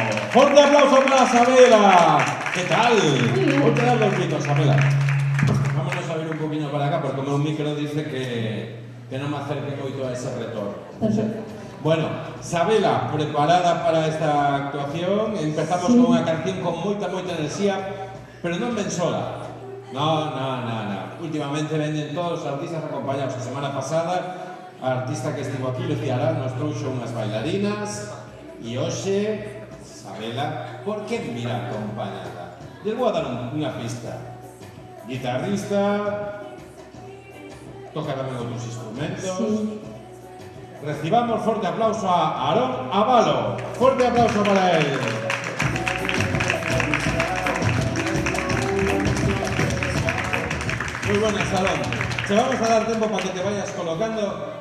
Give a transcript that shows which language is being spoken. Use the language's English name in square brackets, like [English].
[Spanish] ¡Fuerte aplauso para Sabela! ¿Qué tal? Voy a darle un grito, Sabela. Vámonos a ver un poquito para acá, porque como un micro dice que no me acerque moito a ese retorno. Perfecto. Bueno, Sabela, preparada para esta actuación. [Galician] Empezamos con unha canción con moita enerxía, pero non ven sola. No. Últimamente venden todos os artistas acompañados. A semana pasada, a artista que estivo aquí, Lucía Arán, nos trouxo unhas bailarinas. E hoxe, Sabela, por que mira acompañada? Les vou a dar unha pista. Guitarrista, toca tamén outros instrumentos. Sí. [Spanish] Recibamos fuerte aplauso a Aarón Abalo. Fuerte aplauso para él. Muy buenas, Aarón. Te vamos a dar tiempo para que te vayas colocando.